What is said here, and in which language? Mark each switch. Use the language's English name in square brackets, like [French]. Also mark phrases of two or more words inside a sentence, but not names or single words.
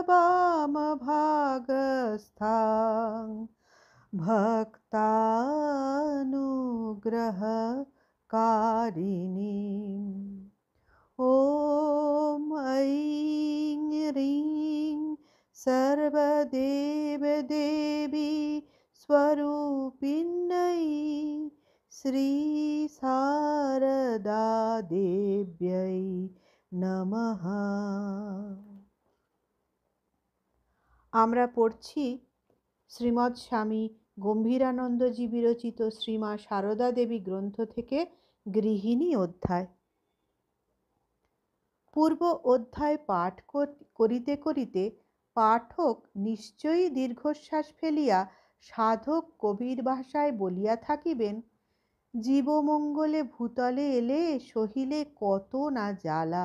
[Sanskrit] वामभागस्थां भक्तानुग्रहकारिणीम् ॐ ऐं ह्रीं सर्वदेवदेवी स्वरूपिण्यै श्रीशारदा देव्यै नमः। [Bangla] আমরা পড়ছি শ্রীমৎ স্বামী গম্ভীরানন্দজি বিরচিত শ্রীমা সারদা দেবী গ্রন্থ থেকে গৃহিণী অধ্যায়। পূর্ব অধ্যায় পাঠ করিতে করিতে পাঠক নিশ্চয়ই দীর্ঘশ্বাস ফেলিয়া সাধক কবির ভাষায় বলিয়া থাকিবেন, জীবমঙ্গলে ভূতলে এলে সহিলে কত না জ্বালা।